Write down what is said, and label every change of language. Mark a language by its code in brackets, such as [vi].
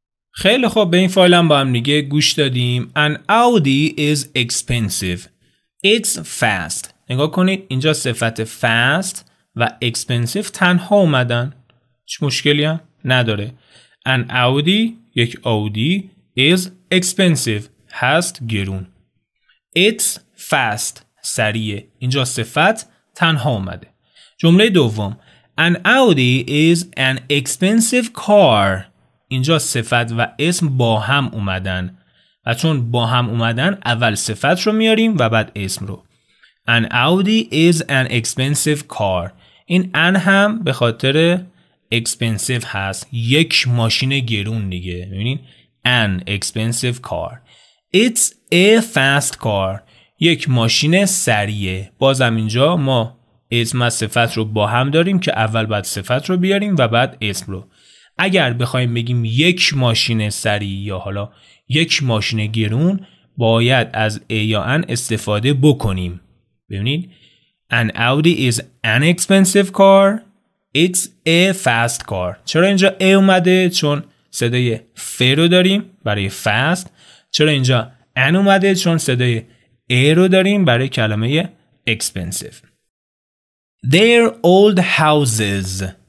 [fa] خیلی خوب، به این فایل هم با هم دیگه گوش دادیم. [en] An Audi is expensive. It's fast. [fa] نگاه کنید اینجا صفت fast و expensive تنها اومدن. هیچ مشکلی هم نداره. [en] An Audi [fa] یک [en] Audi is expensive [fa] هست گرون. [en] It's fast [fa] سریع. اینجا صفت تنها اومده. جمله دوم [en] An Audi is an expensive car. [fa] اینجا صفت و اسم با هم اومدن و چون با هم اومدن اول صفت رو میاریم و بعد اسم رو. [en] An Audi is an expensive car. [fa] این an هم به خاطر expensive هست، یک ماشین گرون دیگه. ببینید [en] an expensive car. It's a fast car. [fa] یک ماشین سریعه. بازم اینجا ما اسم و صفت رو با هم داریم که اول بعد صفت رو بیاریم و بعد اسم رو. اگر بخوایم بگیم یک ماشین سریع یا حالا یک ماشین گرون، باید از A یا an استفاده بکنیم. ببینید [en] An Audi is an expensive car. It's a fast car. [fa] چرا اینجا A اومده؟ چون صدای ف رو داریم برای fast. چرا اینجا an اومده؟ چون صدای A رو داریم برای کلمه expensive. [en] Their old houses.